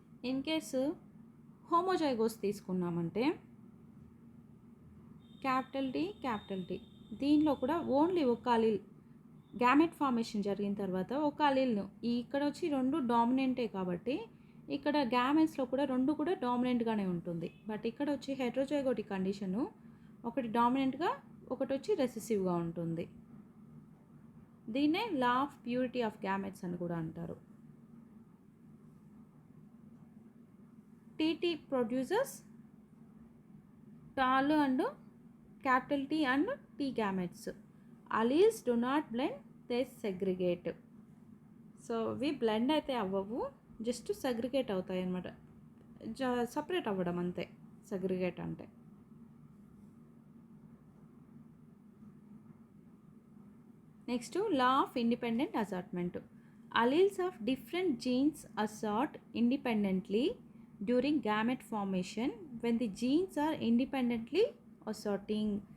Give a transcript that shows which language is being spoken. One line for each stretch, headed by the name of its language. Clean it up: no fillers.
Telugu: In case homozygous తీసుకున్నామంటే capital T, దీనిలో కూడా ఓన్లీ ఒక అలీల్ గ్యామెట్ ఫార్మేషన్ జరిగిన తర్వాత ఒక అలీల్ను ఇక్కడ వచ్చి 2 డామినెంటే కాబట్టి ఇక్కడ గ్యామెట్స్లో కూడా 2 కూడా డామినెంట్గానే ఉంటుంది. బట్ ఇక్కడ వచ్చి హెట్రోజైగోటిక్ కండిషను ఒకటి డామినెంట్గా ఒకటి వచ్చి రెసెసివ్గా ఉంటుంది. దీన్నే law of purity of gametes అని కూడా అంటారు.
English: TT producers tall and capital T and T gametes. Alleles do not blend, they segregate.
Telugu: So ఇవి బ్లెండ్ అయితే అవ్వవు, జస్ట్ సెగ్రిగేట్ అవుతాయి అన్నమాట. సపరేట్ అవ్వడం అంతే సెగ్రిగేట్ అంటే.
English: Next law of independent assortment. Alleles of different genes assort independently during gamete formation when the genes are independently assorting.